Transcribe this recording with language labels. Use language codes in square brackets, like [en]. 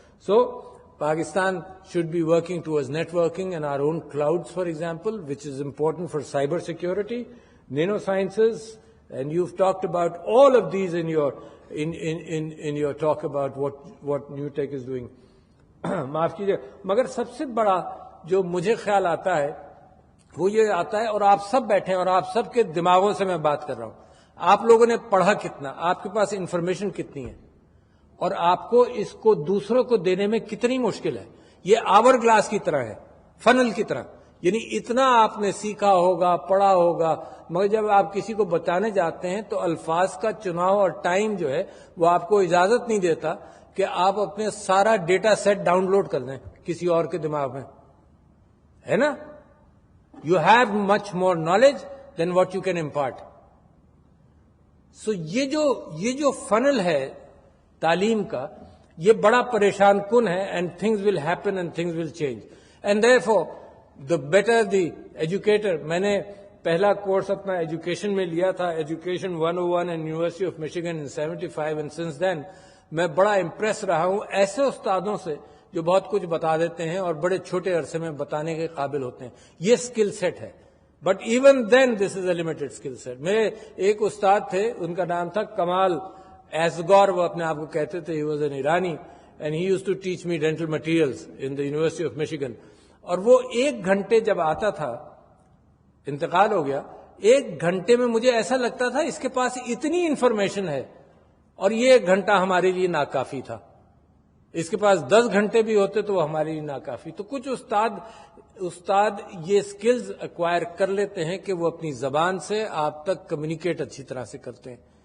[en] So Pakistan should be working towards networking and our own clouds, for example, which is important for cyber security, nanosciences, and you've talked about all of these in your talk about what New Tech is doing. [ur] معاف کیجیے, مگر سب سے بڑا جو مجھے خیال آتا ہے وہ یہ آتا ہے, اور آپ سب بیٹھے ہیں اور آپ سب کے دماغوں سے میں بات کر رہا ہوں. آپ لوگوں نے پڑھا کتنا, آپ کے پاس انفارمیشن کتنی ہے, اور آپ کو اس کو دوسروں کو دینے میں کتنی مشکل ہے. یہ آور گلاس کی طرح ہے, فنل کی طرح. یعنی اتنا آپ نے سیکھا ہوگا, پڑھا ہوگا, مگر جب آپ کسی کو بتانے جاتے ہیں تو الفاظ کا چناؤ اور ٹائم جو ہے وہ آپ کو اجازت نہیں دیتا کہ آپ اپنے سارا ڈیٹا سیٹ ڈاؤن لوڈ کر لیں کسی اور کے دماغ میں, ہے نا. [en] You have much more knowledge than what you can impart. [ur] So یہ جو فنل ہے تعلیم کا, یہ بڑا پریشان کن ہے, [en] and things will happen and things will change. And therefore, the better the educator. [ur] میں نے پہلا کورس اپنا ایجوکیشن میں لیا تھا, education 101 [en] in University of Michigan in 75, and since then [ur] میں بڑا امپریس رہا ہوں ایسے استادوں سے جو بہت کچھ بتا دیتے ہیں اور بڑے چھوٹے عرصے میں بتانے کے قابل ہوتے ہیں. یہ اسکل سیٹ ہے, [en] But even then this is a limited skill set. [ur] میرے ایک استاد تھے, ان کا نام تھا کمال ایسگور, وہ اپنے آپ کو کہتے تھے, [en] He was an Iranian, and he used to teach me dental materials in the University of Michigan. [ur] اور وہ 1 گھنٹے جب آتا تھا, انتقال ہو گیا, 1 گھنٹے میں مجھے ایسا لگتا تھا اس کے پاس اتنی انفارمیشن ہے اور یہ 1 گھنٹہ ہمارے لیے ناکافی تھا. اس کے پاس 10 گھنٹے بھی ہوتے تو وہ ہمارے لیے ناکافی. تو کچھ استاد یہ سکلز ایکوائر کر لیتے ہیں کہ وہ اپنی زبان سے آپ تک کمیونیکیٹ اچھی طرح سے کرتے ہیں.